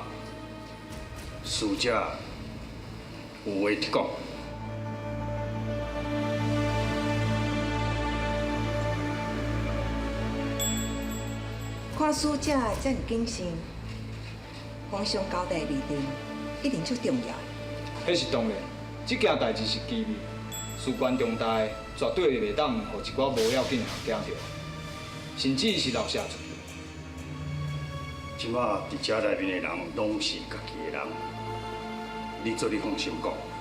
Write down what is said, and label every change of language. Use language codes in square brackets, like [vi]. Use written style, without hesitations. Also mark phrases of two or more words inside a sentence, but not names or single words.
[nan] 使者有话一讲。看使者这么谨慎，皇上交代立定，一定足重要。迄是当然，这件代志是机密，事关重大，绝对袂当互一寡无要紧的人惊到，甚至是漏写出去。即马伫遮内面的人拢是家己的人，你做你放心讲。